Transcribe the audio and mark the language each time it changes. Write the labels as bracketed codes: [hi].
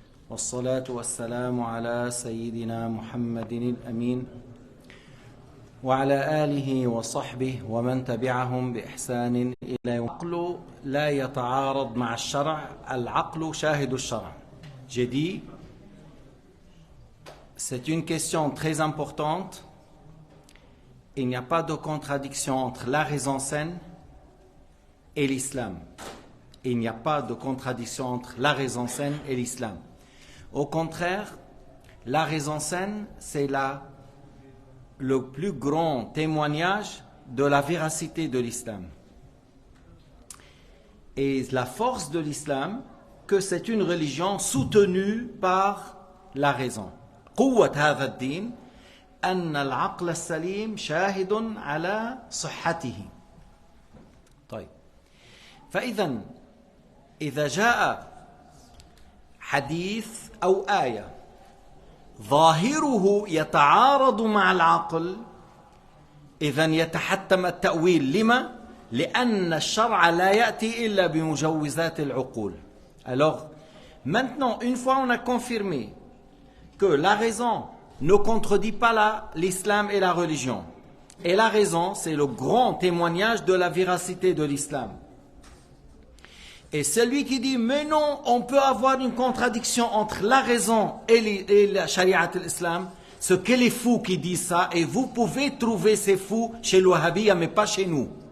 [ar] والصلاة والسلام على سيدنا محمد الأمين وعلى آله وصحبه ومن تبعهم بإحسان إلى يوم. العقل لا يتعارض مع الشرع، العقل شاهد الشرع. [fr] J'ai dit, c'est une question très importante. Il n'y a pas de contradiction entre la raison saine et l'islam. Il n'y a pas de contradiction entre la raison saine et l'islam. Au contraire, la raison saine, c'est le plus grand témoignage de la véracité de l'islam. Et la force de l'islam, que c'est une religion soutenue par la raison. [ar] قوة هذا الدين أن العقل السليم شاهد على صحته. طيب، إذا جاء حديث أو آية ظاهره يتعارض مع العقل، إذن يتحتم التأويل. لما؟ لأن الشرع لا يأتي إلا بمجوزات العقول. [fr] Alors, maintenant, une fois on a confirmé que la raison ne contredit pas l'islam et la religion, et la raison, c'est le grand témoignage de la véracité de l'islam. Et celui qui dit, mais non, on peut avoir une contradiction entre la raison et la charia de l'islam, ce que les fous qui disent ça, et vous pouvez trouver ces fous chez le Wahhabiyya, mais pas chez nous.